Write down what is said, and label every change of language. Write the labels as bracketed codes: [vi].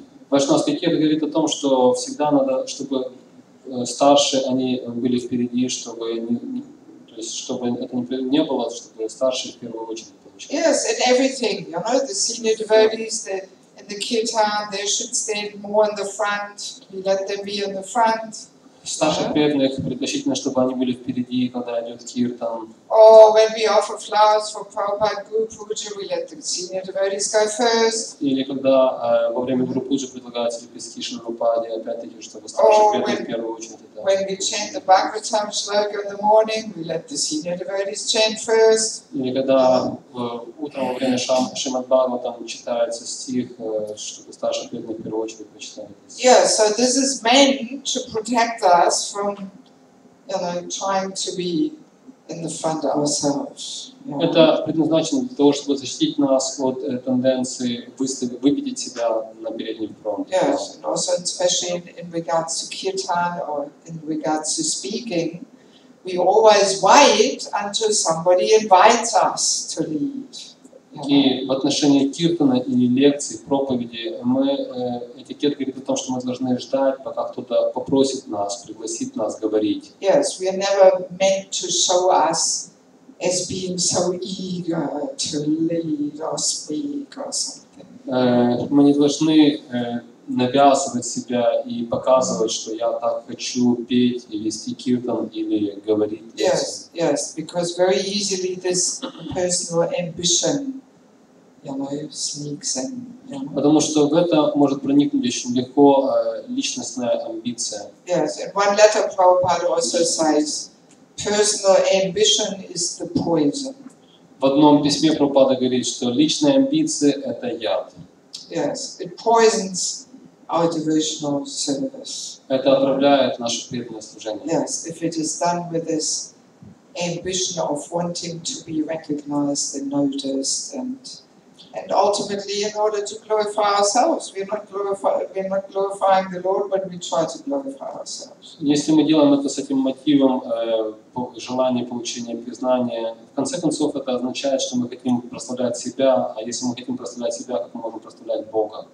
[ru] Вайшнавский этикет говорит о том, что всегда надо, чтобы старшие они были впереди, чтобы это не было, чтобы старшие в первую очередь получили. [en] Yes, and everything, the senior devotees, in the kirtan, they should stand more in the front. We let them be in the front. [ru] Старших преданных предпочтительно, чтобы они были впереди, когда идет киртан. [en] Or when we offer flowers for Prabhupada Guru Puja, we let the senior devotees go first. [ru] Или когда во время Гуру Пуджи предлагаются лепестки Шилупаде, опять-таки, чтобы старших преданных в первую очередь это. [en] When we chant the Bhagavatam shloka in the morning, we let the senior devotees chant first. [ru] Или когда утром во время Шримад Бхагаватам читается стих, чтобы старших преданных в первую очередь прочитали. [en] Yeah, so this is meant to protect us from, trying to be in the front ourselves. [ru] Это предназначено для того, чтобы защитить нас от тенденции выпятить себя на передний фронт. [en] Yes, and also especially in regards to kirtan or in regards to speaking, we always wait until somebody invites us to lead. [ru] И в отношении киртана или лекций, проповеди, этикет говорит о том, что мы должны ждать, пока кто-то попросит нас, пригласит нас говорить. [en] Yes, we are never meant to show us as being so eager to lead or speak or something. [ru] Мы не должны навязывать себя и показывать, что я так хочу петь и вести киртан или говорить. [en] Yes, yes, because very easily this personal ambition, sneaks in. [ru] Потому что в это может проникнуть очень легко личностная амбиция. [en] Yes, in one letter Prabhupada also says, personal ambition is the poison. [ru] В одном письме Прабхупада говорит, что личные амбиции – это яд. [en] Yes, it poisons our devotional service. [ru] Это отравляет наше преданное служение. [en] Yes, if it is done with this ambition of wanting to be recognized and noticed, and ultimately in order to glorify ourselves. We're not glorifying the Lord when we try to glorify ourselves. [ru] Если мы делаем это с этим мотивом желания получения признания, в конце концов это означает, что мы хотим прославлять себя, а если мы хотим прославлять себя, как мы можем прославлять Бога?